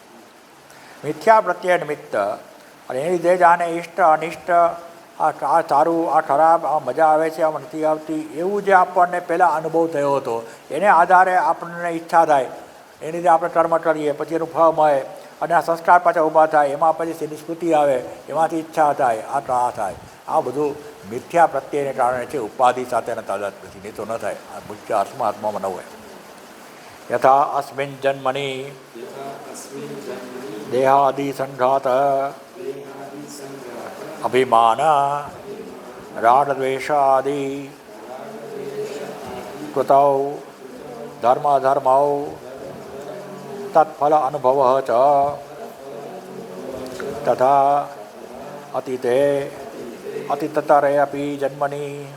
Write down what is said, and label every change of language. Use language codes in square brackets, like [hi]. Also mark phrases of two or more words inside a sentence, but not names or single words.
[gu] મિથ્યા પ્રત્યય નિમિત્ત અને એની લીધે જ આને ઇષ્ટ અનિષ્ટ આ સારું આ ખરાબ આ મજા આવે છે આમાં નથી આવતી એવું જે આપણને પહેલાં અનુભવ થયો હતો એને આધારે આપણને ઈચ્છા થાય, એની લીધે આપણે કર્મ કરીએ પછી એનું ફળ મળે અને આ સંસ્કાર પાછા ઊભા થાય, એમાં પછી એની સ્મૃતિ આવે, એમાંથી ઈચ્છા થાય, આ થાય. આ બધું મિથ્યા પ્રત્યયને કારણે છે, ઉપાધિ સાથેના તાદાદ નથી, નહીં તો ન થાય. આ મુખ્ય આત્મામાં ન હોય. [sa] यथा अस्मिन जन्मनि यथा अस्मिन् जन्मनि देहादि संघात देहादिसङ्घात अभिमान रागद्वेषादि कृतौ धर्मधर्मौ तत्फल अनुभव च तथा अतीते अतितरे अपी जन्मनि